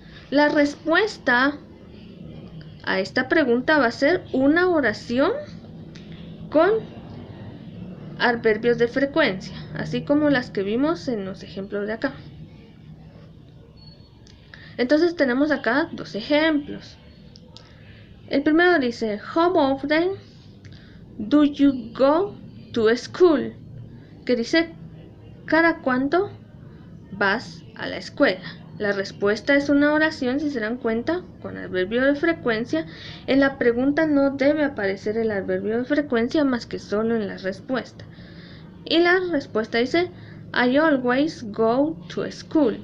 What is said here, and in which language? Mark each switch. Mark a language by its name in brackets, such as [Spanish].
[Spanish] La respuesta a esta pregunta va a ser una oración con adverbios de frecuencia, así como las que vimos en los ejemplos de acá. Entonces tenemos acá dos ejemplos. El primero dice, [English] how often do you go to school? [Spanish] Que dice, ¿cada cuánto vas a la escuela? La respuesta es una oración, si se dan cuenta, con adverbio de frecuencia. En la pregunta no debe aparecer el adverbio de frecuencia más que solo en la respuesta. Y la respuesta dice, [English] I always go to school.